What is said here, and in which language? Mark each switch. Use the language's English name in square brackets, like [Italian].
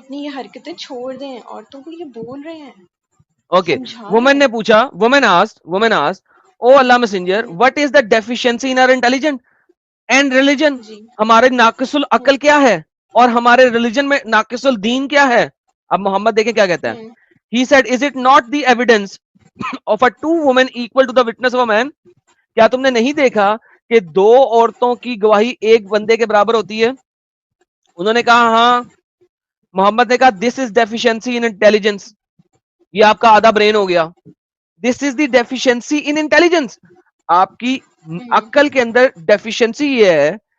[Urdu] اپنی یہ حرکتیں چھوڑ دیں. عورتوں کو یہ بول رہے ہیں, اوکے, سمجھا رہے وومن نے ہیں. پوچھا, [English] Woman asked, O Allah messenger, what is the deficiency in our intelligent and religion. [Urdu] جی. ہمارے ناقص العقل کیا ہے اور ہمارے ریلیجن میں ناقص الدین کیا ہے. اب محمد دیکھیں کیا کہتا ہے. [English] He said, is it not the evidence of a two women equal to the witness of a man? [Urdu] کیا تم نے نہیں دیکھا کہ 2 عورتوں کی گواہی ایک بندے کے برابر ہوتی ہے. انہوں نے کہا ہاں. محمد نے کہا [English] this is deficiency in intelligence, [Urdu] یہ آپ کا آدھا برین ہو گیا. [English] this is the deficiency in intelligence, [Urdu] آپ کی عقل کے اندر ڈیفیشنسی یہ ہے